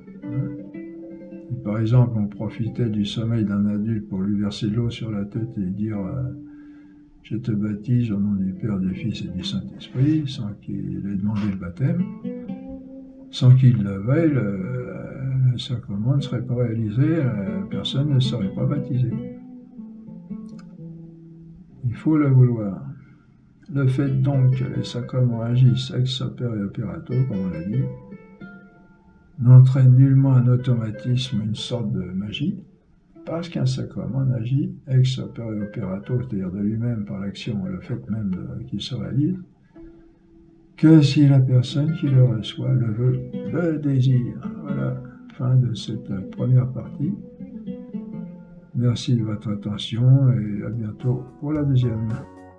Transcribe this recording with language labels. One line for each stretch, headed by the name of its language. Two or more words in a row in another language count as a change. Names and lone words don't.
French: Par exemple, on profitait du sommeil d'un adulte pour lui verser de l'eau sur la tête et dire « Je te baptise au nom du Père, du Fils et du Saint-Esprit » sans qu'il ait demandé le baptême. Sans qu'il le veuille, le sacrement ne serait pas réalisé, la personne ne serait pas baptisée. Il faut le vouloir. Le fait donc que les sacrements agissent
Latin: ex opere operato,
French: comme on l'a dit, n'entraîne nullement un automatisme, une sorte de magie, parce qu'un sacrement n'agit
Latin: ex opere operato,
French: c'est-à-dire de lui-même par l'action, le fait même qu'il se réalise, que si la personne qui le reçoit le veut, le désire. Voilà, fin de cette première partie. Merci de votre attention et à bientôt pour la deuxième.